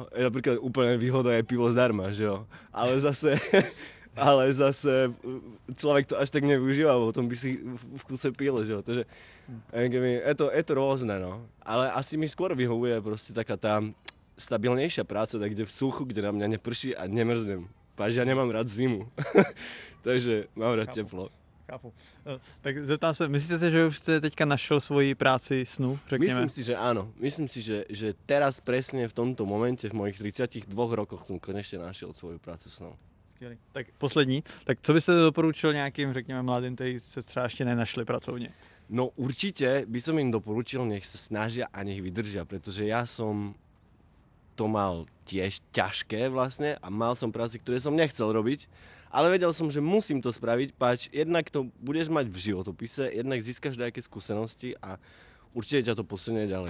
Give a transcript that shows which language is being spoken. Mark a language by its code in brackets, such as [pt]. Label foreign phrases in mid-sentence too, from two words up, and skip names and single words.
[sk] Napríklad úplne výhoda je pivo zdarma, [cs] že jo. [sk] Ale zase človek to až tak nevyužíva, potom by si v kuse pil, [cs] že jo. [sk] Takže je to rôzne, no. Ale asi mi skôr vyhovuje proste taká tá stabilnejšia práca, tak kde v suchu, kde na mňa neprší a nemrznem. Páč, ja nemám rád zimu. Takže mám rád teplo. [cs] Chápu. Tak zeptám se, myslíte si, že už jste teďka našel svoji práci snu, řekněme? [sk] Myslím si, že áno. Myslím si, že teraz presne v tomto momente, v mojich 32 rokoch som konečne našiel svoju prácu snu. [cs] Skvělý. Tak poslední. Tak co byste doporučil nějakým, řekněme, mladým, kteří se třeba ještě nenašli pracovně? [sk] No určite by som im doporučil, nech sa snažia a nech vydržia, pretože ja som to mal tiež ťažké vlastne a mal som práci, ktoré som nechcel robiť, ale vedel som, že musím to spraviť, páč jednak to budeš mať v životopise, jednak získaš nejaké skúsenosti a určite ťa to posunie ďalej.